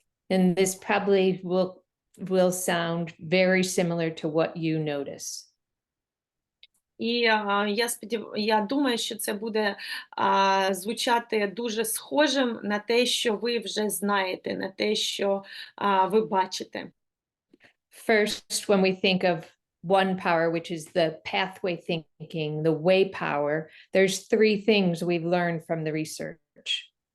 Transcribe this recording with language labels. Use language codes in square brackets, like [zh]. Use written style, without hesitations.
[en] And this probably will sound very similar to what you notice. [uk] І я думаю, що це буде звучати дуже схожим на те, що ви вже знаєте, на те, що ви бачите. [en] First, when we think of one power, which is the pathway thinking, the way power, there's three things we've learned from the research.